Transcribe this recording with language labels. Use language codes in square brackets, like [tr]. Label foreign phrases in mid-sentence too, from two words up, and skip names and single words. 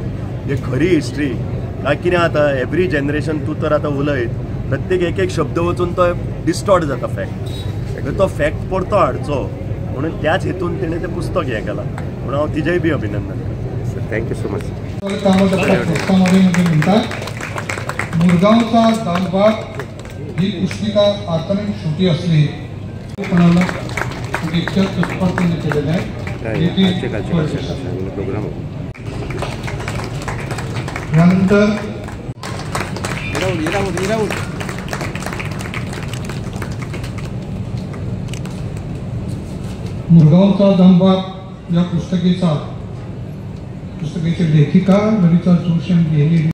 [kok] ही खरी हिस्ट्री काय कितें जाता [en] every generation [kok] तूं तर आतां उलयत प्रत्येक एक शब्द वचून तो डिस्टॉर्ट जाता फॅक्ट, तो फॅक्ट परतो हाडचो म्हणून त्याच हेतून तिणें तें पुस्तक हें केलां म्हणून हांव तिजेय बी अभिनंदन करतां। [en] thank you so much. [mr] मुरगांवचा दामबाब ही पुस्तिका अर्थाने छोटी असली कोणाला इतक्या तत्परतेने केलेलं आहे। यानंतर मुरगांवचा दामबाब या पुस्तकेची लेखिका ललिता जोशी लिहिलेली।